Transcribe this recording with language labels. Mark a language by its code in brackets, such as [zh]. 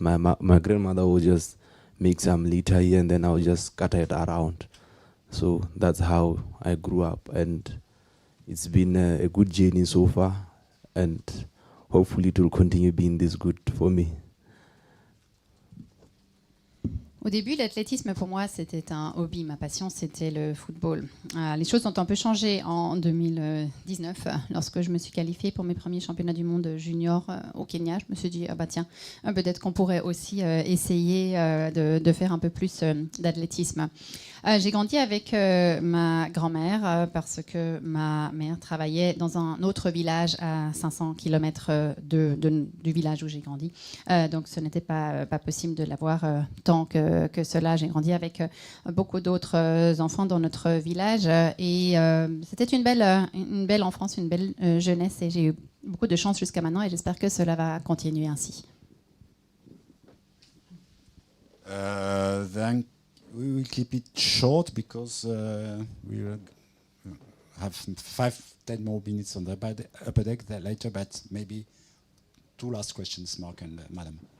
[en] My grandmother would just make some litter here and then I would just scatter it around. So that's how I grew up. And it's been a good journey so far. And hopefully it will continue being this good for me. [fr] Au début, l'athlétisme pour moi c'était un hobby, ma passion c'était le football. Les choses ont un peu changé en 2019 lorsque je me suis qualifiée pour mes premiers championnats du monde junior au Kenya. Je me suis dit tiens, peut-être qu'on pourrait aussi essayer de faire un peu plus d'athlétisme. J'ai grandi avec ma grand-mère parce que ma mère travaillait dans un autre village à 500 km du village où j'ai grandi. Donc ce n'était pas possible de la voir tant que que cela. J'ai grandi avec beaucoup d'autres enfants dans notre village et c'était une belle enfance, une belle jeunesse et j'ai eu beaucoup de chance jusqu'à maintenant et j'espère que cela va continuer ainsi. [en] Then we will keep it short because we will have 5-10 more minutes on the upper deck later, but maybe 2 last questions, Mark and Madam.